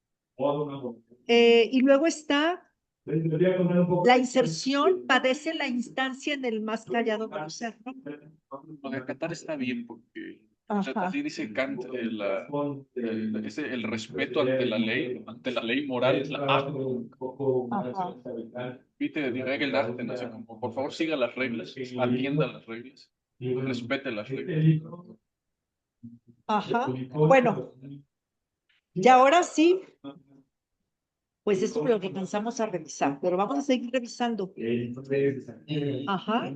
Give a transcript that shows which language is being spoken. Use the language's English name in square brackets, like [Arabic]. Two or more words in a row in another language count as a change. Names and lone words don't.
[Spanish] Y luego está la inserción, padece la instancia en el más callado del ser, ¿no? Lo de acatar está bien porque Ajá. así dice Kant, el respeto ante la ley moral es la Achtung. Ajá. [German] Bitte die Regeln achten, [Spanish] así como, por favor siga las reglas, atienda las reglas, respete las reglas. Ajá. Bueno, y ahora sí, pues esto es lo que pensamos a revisar, pero vamos a seguir revisando. Ajá.